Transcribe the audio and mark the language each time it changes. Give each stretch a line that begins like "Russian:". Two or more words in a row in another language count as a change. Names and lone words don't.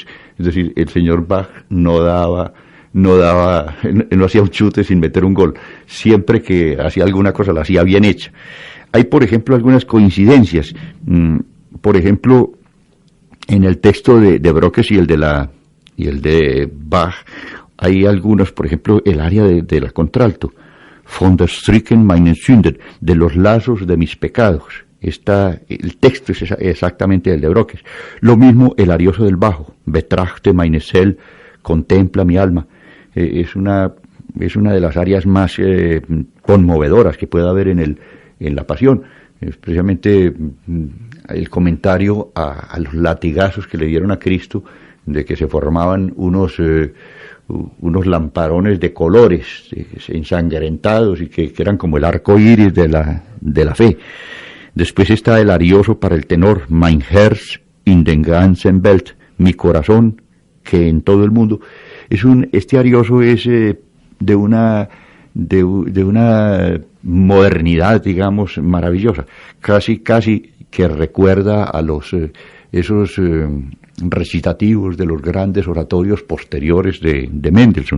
Spanish: Es decir, el señor Bach no hacía un chute sin meter un gol. Siempre que hacía alguna cosa la hacía bien hecha. Hay, por ejemplo, algunas coincidencias. Por ejemplo, en el texto de Brockes y el de Bach, hay algunos, por ejemplo, el aria de la contralto,
German: von der Stricken meinen Sünden,
Spanish: de los lazos de mis pecados. El texto es exactamente el de Brockes. Lo mismo el arioso del bajo,
German: betrachte meine Seele,
Spanish: contempla mi alma. Es una de las áreas más conmovedoras que pueda haber en la Pasión. Especialmente el comentario a los latigazos que le dieron a Cristo, de que se formaban unos unos lamparones de colores ensangrentados y que eran como el arco iris de la fe. Después está el arioso para el tenor,
German: Mein Herz in den ganzen Welt,
Spanish: mi corazón que en todo el mundo. Este arioso es de una modernidad, digamos, maravillosa, casi que recuerda a esos recitativos de los grandes oratorios posteriores de Mendelssohn.